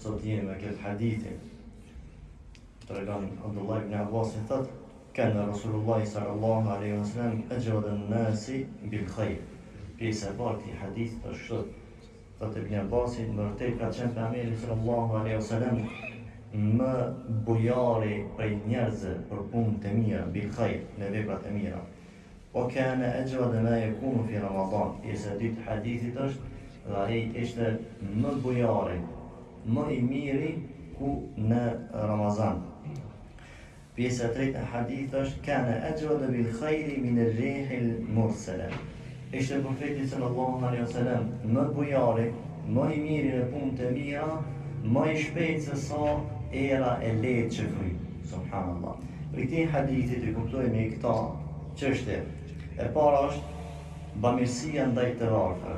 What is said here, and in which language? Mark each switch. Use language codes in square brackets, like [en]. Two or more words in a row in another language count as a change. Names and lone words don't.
[sq] sot jemi me këtë hadithin. Tregon Abdullah ibn Abbas thot: [ar] "كان رسول الله صلى الله عليه وسلم أجود الناس بالخير." [sq] Pjesa e parë e hadithit është kështu. Thot Ibn Abbas, në vërtet ka qenë pejgamberi [ar] صلى الله عليه وسلم [sq] më bujari prej njerëzve për punë të mira, [ar] بالخير, [sq] në veprat e mira. [ar] وكان أجود ما يكون في رمضان. [sq] Pjesa e dytë e hadithit është dhe ai ishte më bujari, më i miri ku në Ramazan. Pjesa e tretë e hadithit është [ar] كان أجود بالخير من الريح المرسلة. [sq] Ishte profeti [ar] صلى الله عليه وسلم [sq] më bujari, më i miri në punë të mira, më i shpejt se sa era e lehtë që fryt. Subhanallah. Për këtë hadithit e kuptojmë këta çështje. E para është bamirësia ndaj të varfërve.